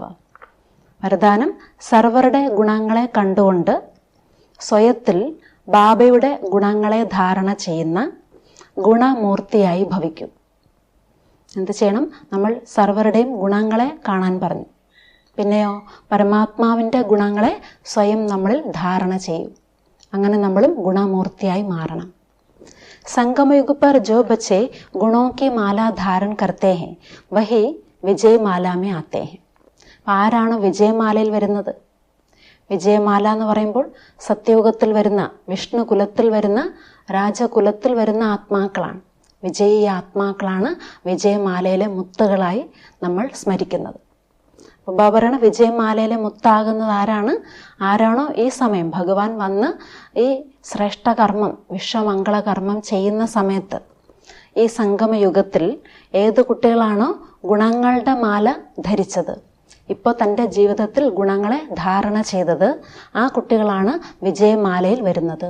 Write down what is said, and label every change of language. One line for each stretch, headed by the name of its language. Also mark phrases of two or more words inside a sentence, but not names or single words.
Malayalam: വരദാനം, സർവരുടെ ഗുണങ്ങളെ കണ്ടുകൊണ്ട് സ്വയത്തിൽ ബാബയുടെ ഗുണങ്ങളെ ധാരണ ചെയ്യുന്ന ഗുണമൂർത്തിയായി ഭവിക്കും. എന്ത് ചെയ്യണം? നമ്മൾ സർവരുടെയും ഗുണങ്ങളെ കാണാൻ പറഞ്ഞു. പിന്നെയോ പരമാത്മാവിൻ്റെ ഗുണങ്ങളെ സ്വയം നമ്മളിൽ ധാരണ ചെയ്യും. അങ്ങനെ നമ്മളും ഗുണമൂർത്തിയായി മാറണം.
Hindi: संगमयुग पर जो बच्चे गुणों की माला धारण करते हैं वही വിജയമാല में आते हैं.
Malayalam: ആരാണ് വിജയമാലയിൽ വരുന്നത്? വിജയമാല എന്ന് പറയുമ്പോൾ സത്യയുഗത്തിൽ വരുന്ന, വിഷ്ണു കുലത്തിൽ വരുന്ന, രാജകുലത്തിൽ വരുന്ന ആത്മാക്കളാണ്. വിജയീ ആത്മാക്കളാണ് വിജയമാലയിലെ മുത്തുകളായി നമ്മൾ സ്മരിക്കുന്നത്. അപ്പോൾ ബാബറാണ് വിജയമാലയിലെ മുത്താകുന്നത് ആരാണോ ഈ സമയം ഭഗവാൻ വന്ന് ഈ ശ്രേഷ്ഠകർമ്മം, വിശ്വമംഗളകർമ്മം ചെയ്യുന്ന സമയത്ത്, ഈ സംഗമയുഗത്തിൽ ഏത് കുട്ടികളാണോ ഗുണങ്ങളുടെ മാല ധരിച്ചത്, ഇപ്പോൾ തൻ്റെ ജീവിതത്തിൽ ഗുണങ്ങളെ ധാരണ ചെയ്തത്, ആ കുട്ടികളാണ് വിജയമാലയിൽ വരുന്നത്.